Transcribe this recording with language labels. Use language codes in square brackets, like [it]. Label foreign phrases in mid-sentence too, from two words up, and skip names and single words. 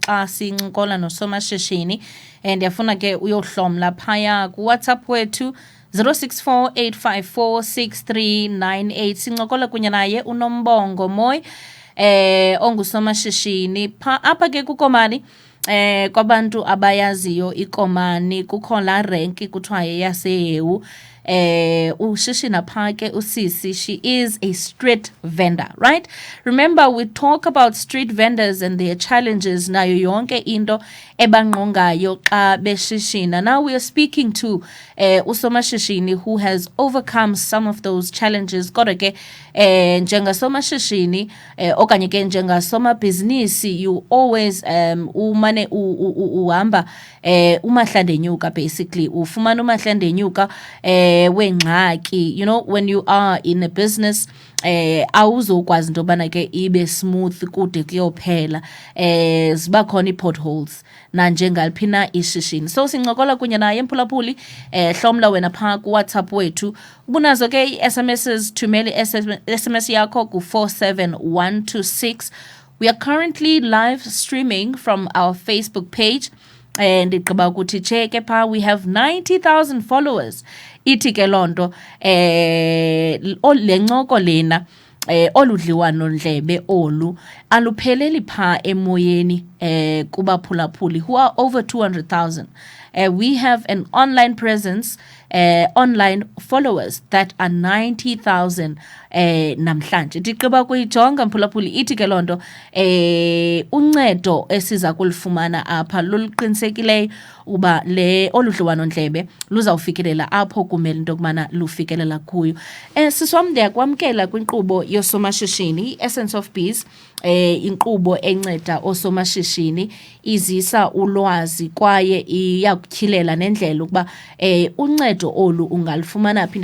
[xh] xa sincokola nosomashishini ndiyafuna ke uyohlomla phaya kuWhatsApp wethu 0648546398 sincokola kunye naye uNombongo Moyi ongusomashishini apha ke kuKomani. Kwabantu abayaziyo iKomani kukho la renki kuthiwa yeyaseHewu. Ushishina pha ke usisi, [en] she is a street vendor, right? Remember, we talk about street vendors and their challenges [xh] nayo yonke into ebangqongayo xa beshishina. [en] Now we are speaking to usomashishini who has overcome some of those challenges. [xh] Kodwa ke njengasomashishini okanye ke njengasomabhizinisi, [en] you always [xh] umane uhamba umahlandenyuka, basically ufumana umahlandenyuka wengxaki. [en] You know, when you are in a business awuzokwazi into yobana ke ibe smooth kude kuyophela, ziba khona ii-potholes nanjengaliphina ishishini. [xh] So sincokola kunye naye Mphulaphuli, hlomla wena phaa kuWhatsApp wethu. Ubunazo ke ii-SMSs, thumela i-SMS yakho ku47126. [en] We are currently live streaming from our Facebook page. [xh] Ndigqiba ukuthi cheke pha, [en] we have 90,000 followers. [xh] Ithi ke lonto lencoko lena oludliwano ndlebe olu alupheleli pha emoyeni kubaphulaphuli [en] who are over 200,000. We have an online presence, online followers that are 90,000 namhlanje. [xh] Ndigqiba kuyijonga Mphulaphuli, ithi ke lonto uncedo esiza kulifumana apha luluqinisekileyo uba oludliwano ndlebe luzawufikelela apho kumele into yokubana lufikelela kuyo. Siswam, ndiyakwamkela kwinkqubo yosomashishini, Essence of Biz, inkqubo enceda osomashishini, izisa ulwazi kwaye iyakutyhilela nendlela ukuba uncedo olu ungalifumana phi.